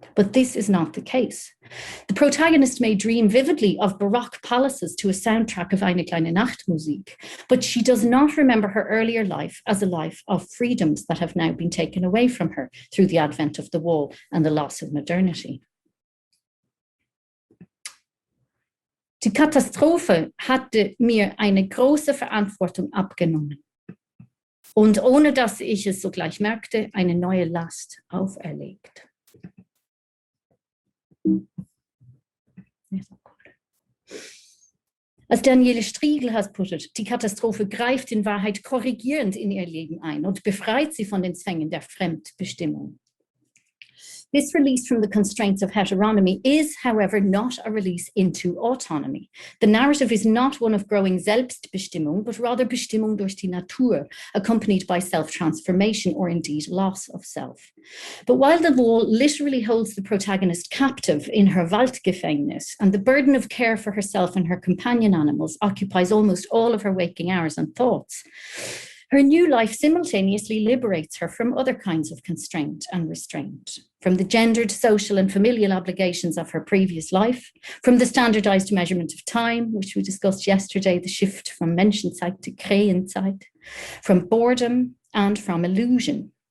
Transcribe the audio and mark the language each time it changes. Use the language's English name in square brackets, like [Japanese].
[English] But this is not the case. The protagonist may dream vividly of Baroque palaces to a soundtrack of Eine kleine Nachtmusik, but she does not remember her earlier life as a life of freedoms that have now been taken away from her through the advent of the wall and the loss of modernity. [German] Die Katastrophe hatte mir eine große Verantwortung abgenommen. Und ohne dass ich es sogleich merkte, eine neue Last auferlegt. [English] As Daniele Striegel has put it, [German] die Katastrophe greift in Wahrheit korrigierend in ihr Leben ein und befreit sie von den Zwängen der Fremdbestimmung. [English] This release from the constraints of heteronomy is, however, not a release into autonomy. The narrative is not one of growing Selbstbestimmung, but rather [German] Bestimmung durch die Natur, [English] accompanied by self-transformation or indeed loss of self. But while the wall literally holds the protagonist captive in her Waldgefängnis, and the burden of care for herself and her companion animals occupies almost all of her waking hours and thoughts, her new life simultaneously liberates her from other kinds of constraint and restraint, from the gendered, social, and familial obligations of her previous life, from the standardized measurement of time, which we discussed yesterday, the shift from Menschenzeit to Krähenzeit, from boredom, and from illusion.